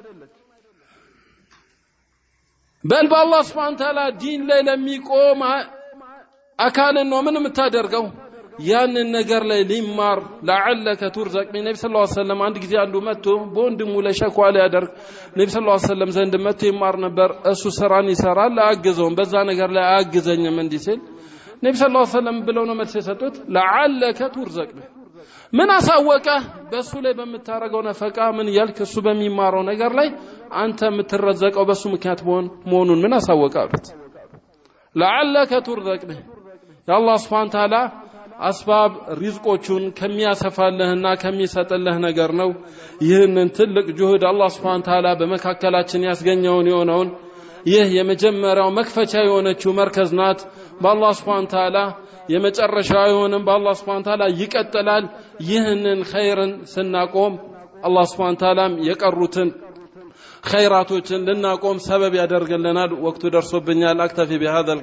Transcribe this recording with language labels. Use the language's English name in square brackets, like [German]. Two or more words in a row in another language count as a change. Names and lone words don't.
[Amharic] በል በአላህ [Arabic] سبحانه تعالى [Amharic] ዲን ላይ ለሚቆም አካልን ነው ምን የምታደርገው ያንን ነገር ላይ ሊማር [Arabic] لعلك ترزق من [Amharic] ነብዩ [Arabic] صلى الله عليه وسلم [Amharic] አንድ ጊዜ አንዱ መጥቶ በወንድሙ ላይ ሸክዋ ላይ ያደርግ ነብዩ [Arabic] صلى الله عليه وسلم [Amharic] ዘንድ መጥቶ ይማር ነበር እሱ ስራን ይሰራል አያግዘውም በዛ ነገር ላይ አያግዘኝም እንዲስል ነብዩ [Arabic] صلى الله عليه وسلم [Amharic] ብለው ነው መልስ የሰጡት [Arabic] لعلك ترزق [Amharic] ምን አሳወቀ በሱ ላይ በመታረገው ነፈቃ ምን ያልክ እሱ በሚማረው ነገር ላይ አንተ የምትረዘቀው በሱ ምክንያት መሆኑን ምን አሳወቀ አሉት [Arabic] لعلك ترزق يا الله سبحانه وتعالى أسباب رزقوچون [Amharic] ከሚያሰፋልህና ከሚሰጥልህ ነገር ነው ይህንን ትልቅ ጁህድ አላህ [Arabic] سبحانه تعالى [Amharic] በመካከላችን ያስገኘውን የሆነውን ይህ የመጀመሪያው መክፈቻ የሆነችው መርከዝ ናት በአላህ [Arabic] سبحانه تعالى [Amharic] የመጨረሻው የሆነም በአላህ [Arabic] سبحانه تعالى [Amharic] ይቀጥላል ይህንን ኸይርን ስናቆም አላህ [Arabic] سبحانه تعالى [Amharic] የቀሩትን ኸይራቶችን ልናቆም ሰበብ ያደርግልናል ወቅቱ ደርሶብኛል [Arabic] أكتفي بهذا